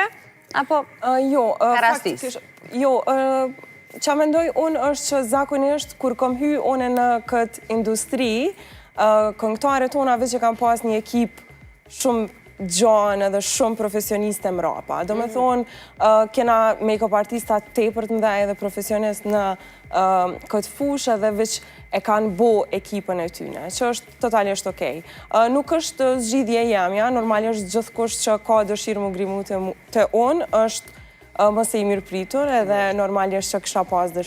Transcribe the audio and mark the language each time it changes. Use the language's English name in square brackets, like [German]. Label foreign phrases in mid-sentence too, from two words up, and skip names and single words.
[Albanian] Apo karastis? Jo, që mendoj unë është që zakonisht kur kom hy unë në këtë industri, këngëtarët tona veç që kam pas një ekip shumë gjanë edhe shumë profesioniste mrapa. Do me thonë, kena make-up artista tepër të mdhej edhe profesionist në këtë fushë edhe veç e kanë bo ekipën e tyne, që është totalisht okej. Nuk është zgjidhje jemja, normalisht gjithkush që ka dëshirë më grimu të unë, është mëse i mirë pritur edhe normalisht që kësha pas dëshirë.